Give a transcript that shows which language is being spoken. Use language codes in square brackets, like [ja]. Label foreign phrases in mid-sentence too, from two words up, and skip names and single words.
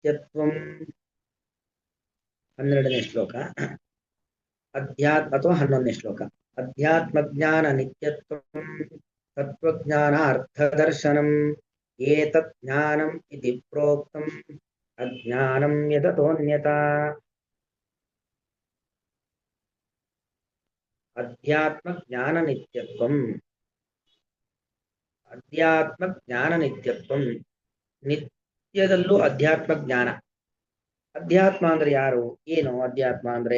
[kn] ನಿತ್ಯತ್ವಂ 12ನೇ ಶ್ಲೋಕ. ಅಥವಾ 11ನೇ ಶ್ಲೋಕ. [sa] ಅಧ್ಯಾತ್ಮಜ್ಞಾನ ನಿತ್ಯತ್ವಂ ತತ್ವಜ್ಞಾನ ಅರ್ಥದರ್ಶನಂ ಏತತ್ ಜ್ಞಾನಂ ಇತಿ ಪ್ರೋಕ್ತಂ ಅಜ್ಞಾನಂ ಯತತೋನ್ಯತಾ. ಅಧ್ಯಾತ್ಮ ಜ್ಞಾನ ನಿತ್ಯತ್ವಂ. ಅಧ್ಯಾತ್ಮ ಜ್ಞಾನ ನಿತ್ಯತ್ವಂ. [kn] ನಿತ್ಯದಲ್ಲೂ ಅಧ್ಯಾತ್ಮ ಜ್ಞಾನ. ಅಧ್ಯಾತ್ಮ ಅಂದ್ರೆ ಯಾರು, ಏನು ಅಧ್ಯಾತ್ಮ ಅಂದ್ರೆ?